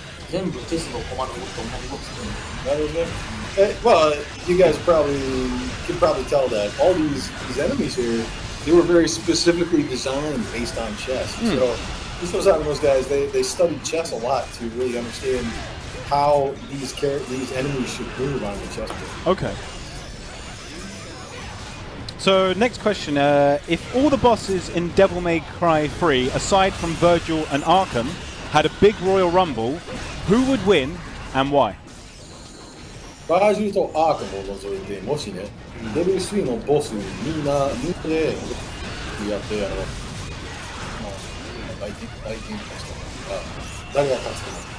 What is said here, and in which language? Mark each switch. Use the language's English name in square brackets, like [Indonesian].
[Japanese] 全部チェスのコマの動きと同じ動きするんで。なるほどね。 [English] Well, you guys could probably tell that all these enemies here, they were very specifically designed based on chess. So, these those guys, they studied chess a lot to really understand how these enemies should move on the chessboard. Okay. So next question: if all the bosses in Devil May Cry 3, aside from Virgil and Arkham, had a big Royal Rumble, who would win and why? [Japanese] バージルとアーカムを除いて、もしね、レベル3のボスみんなでやってまあ大喧嘩したら誰が勝つかな。